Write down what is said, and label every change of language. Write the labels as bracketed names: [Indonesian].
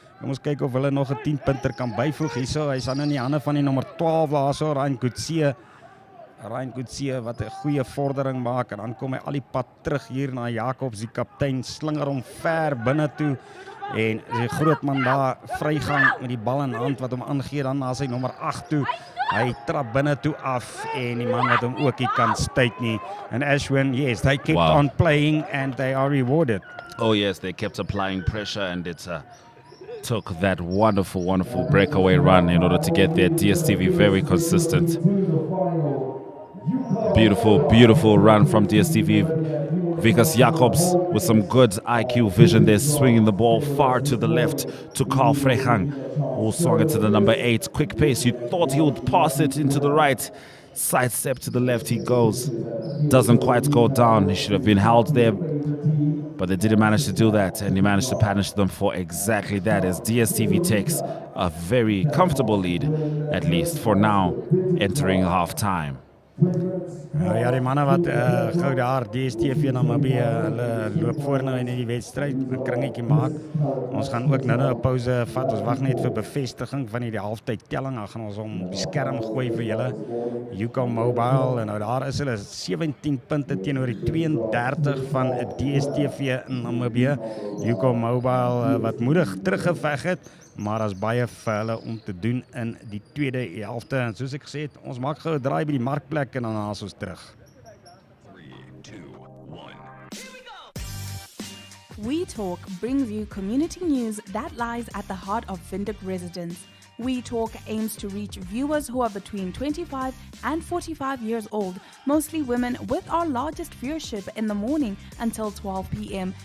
[Afrikaans] Kom ons kyk of hulle nog 'n 10-punter kan byvoeg hierso. Hy's aan in die hande van die nommer 12 daarso, Ryan Kutse wat 'n goeie vordering maak en dan kom hy al die pad terug hier na Jacobs, die kaptein, slinger hom ver binne toe en die groot man daar vrygang met die bal in hand wat hom aangee dan na sy nommer 8 toe. Hy trap binne toe af en die man wat hom ook nie kan stuit nie. [English] And Ashwin, yes, they kept on playing and they are rewarded. Oh yes, they kept applying pressure and it took that wonderful, wonderful breakaway run in order to get there. DSTV very consistent. Beautiful, beautiful run from DSTV. Vikas Jacobs with some good IQ vision there, swinging the ball far to the left to Carl Frechang, who swung it to the number 8. Quick pace, you thought he would pass it into the right. Side step to the left he goes. Doesn't quite go down. He should have been held there, but they didn't manage to do that, and he managed to punish them for exactly that as DSTV takes a very comfortable lead, at least for now, entering halftime. [Afrikaans] Ja, die manne wat gou daar DSTV Namibië, hulle loop voor nou in die wedstryd, 'n kringetjie maak. Ons gaan ook nou 'n pouse vat. Ons wag net vir bevestiging van hierdie halftyd telling. Dan gaan ons hom op die skerm gooi vir julle. Ucom Mobile en nou daar is hulle 17 punte teenoor die 32 van DSTV Namibië. Ucom Mobile wat moedig teruggeveg het, maar as baie vir hulle om te doen in die tweede helfte. En soos ek gesê het, ons maak gou 'n draai by die markplek en dan haal ons terug. 3, 2, 1. [English] We Talk brings you community news that lies at the heart of Windhoek residents. We Talk aims to reach viewers who are between 25 and 45 years old, mostly women, with our largest viewership in the morning until 12 p.m.